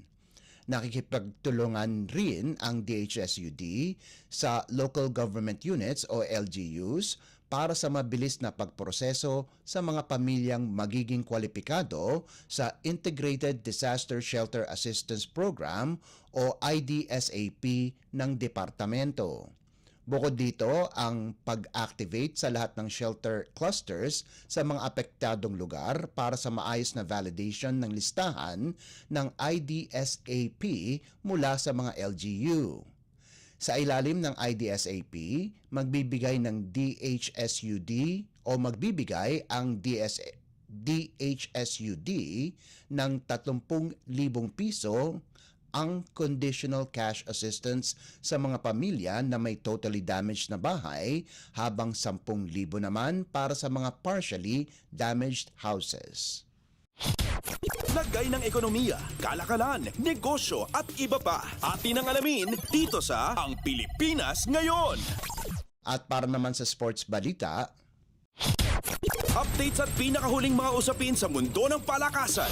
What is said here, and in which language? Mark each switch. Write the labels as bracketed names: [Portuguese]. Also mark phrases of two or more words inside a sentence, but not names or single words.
[Filipino] Nakikipagtulungan rin ang DHSUD sa Local Government Units o LGUs para sa mabilis na pagproseso sa mga pamilyang magiging kwalipikado sa Integrated Disaster Shelter Assistance Program o IDSAP ng departamento. Bukod dito, ang pag-activate sa lahat ng [English] shelter clusters [Filipino] sa mga apektadong lugar para sa maayos na validation ng listahan ng IDSAP mula sa mga LGU. Sa ilalim ng IDSAP, magbibigay ng DHSUD o magbibigay ang DHSUD ng 30,000 piso ang [English] conditional cash assistance [Filipino] sa mga pamilya na may [English] totally damaged [Filipino] na bahay habang 10,000 naman para sa mga [English] partially damaged houses. [Filipino] Lagay ng ekonomiya, kalakalan, negosyo at iba pa. Atin ang alamin dito sa Ang Pilipinas Ngayon. At para naman sa sports balita, updates at pinakahuling mga usapin sa mundo ng palakasan.